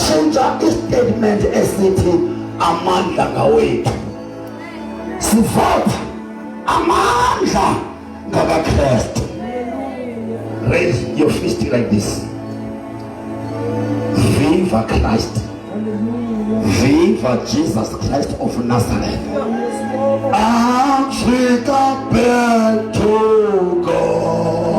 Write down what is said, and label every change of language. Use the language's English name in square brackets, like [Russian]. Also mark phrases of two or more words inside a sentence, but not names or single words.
[North Ndebele] sitshintsha istatement esithi amandla ngawethu, sivotha amandla ngakaKristu. [English] Raise your fist like this. Viva Christ. Viva Jesus Christ of Nazareth. Africa back to God.